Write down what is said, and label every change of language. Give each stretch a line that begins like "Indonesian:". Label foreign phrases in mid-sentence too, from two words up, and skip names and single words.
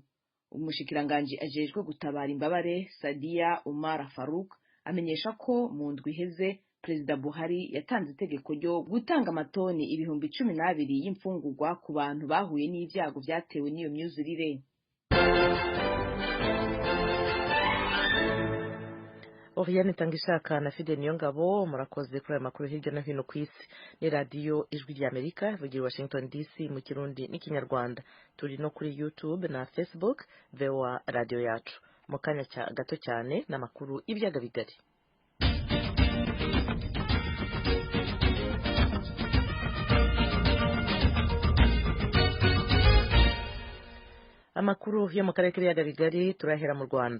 Rundi: Umushikiranganje ajejwe gutabara imbabare Sadia Umar Farouk amenyesha ko mu ndwi iheze Perezida Buhari yatanze itegeko ryo gutanga amatoni 12,000 y'imfungurwa ku bantu bahuye n'ibyago byatewe n'iyo myuzurire. Oriane Tangishaka na Fide Niyongabo murakoze kuri aya makuru hirya no hino ku isi. Ni radiyo Ijwi ry'Amerika ivugira Washington DC mu Kirundi n'Ikinyarwanda. Turi no kuri YouTube na Facebook VOA radio yacu. Mu kanya gato cyane n'amakuru y'ibyaga bigari. Amakuru yo mu karere k'ibiyaga bigari turahera mu Rwanda.